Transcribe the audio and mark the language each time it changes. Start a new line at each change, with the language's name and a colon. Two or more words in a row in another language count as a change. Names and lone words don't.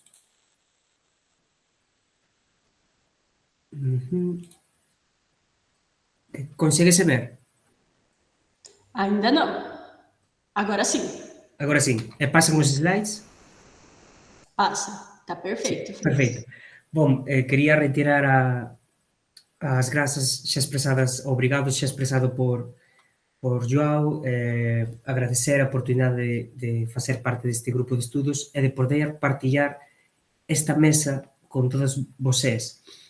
Portuguese: Consegue-se ver? Ainda não. Agora sim. Agora sim. Passam os slides? Passa. Tá perfeito. Sí, perfeito. Bom,
Galician: quería retirar as grazas xa expresadas, obrigado xa expresado por Joao, agradecer a oportunidade de facer parte deste grupo de estudos e de poder partillar esta mesa con todos vocês.